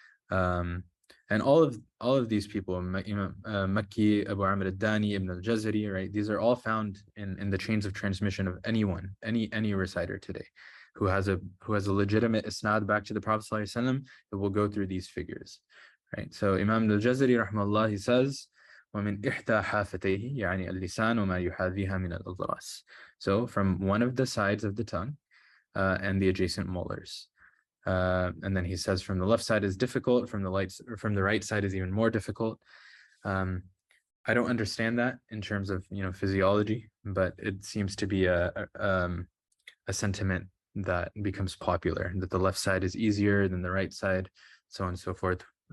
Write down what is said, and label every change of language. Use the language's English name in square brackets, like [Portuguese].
[English] And all of these people, Makki, Abu Amr al-Dani, Ibn al-Jazari, right? These are all found in the chains of transmission of anyone, any reciter today, who has a legitimate isnad back to the Prophet ﷺ, that will go through these figures, right? So Imam al-Jazari, rahimahullah, he says, [Arabic] وَمِنْ إِحْدَى حَافَتَيْهِ يَعْنِي اللِّسَانُ وَمَا يُحَاذِيهَا مِنَ الْأَضْرَاسِ. [English] So from one of the sides of the tongue and the adjacent molars. And then he says from the left side is difficult, from the right side is even more difficult. I don't understand that in terms of physiology, but it seems to be a sentiment that becomes popular, that the left side is easier than the right side, so on and so forth.